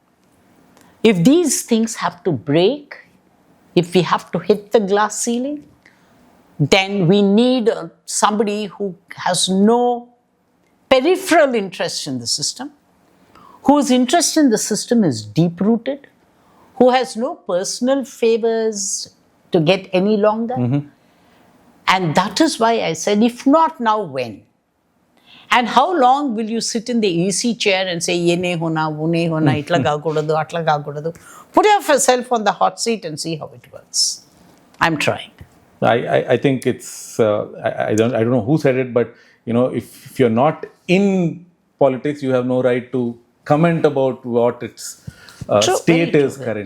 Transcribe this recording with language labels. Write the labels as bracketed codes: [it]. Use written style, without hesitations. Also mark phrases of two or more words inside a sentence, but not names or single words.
[en] If these things have to break, if we have to hit the glass ceiling, then we need somebody who has no peripheral interest in the system, whose interest in the system is deep-rooted, who has no personal favors to get any longer. Mm-hmm. And that is why I said, if not now, when? And how long will you sit in the easy chair and say, [hi] ये नहीं होना, वो नहीं होना, [te] ఇట్ల కాకూడదు, అట్ల కాకూడదు? [en] Put yourself on the hot seat and see how it works. I'm trying. I think it's, I don't know who said it, but, if you're not in politics, you have no right to comment about what its state is currently.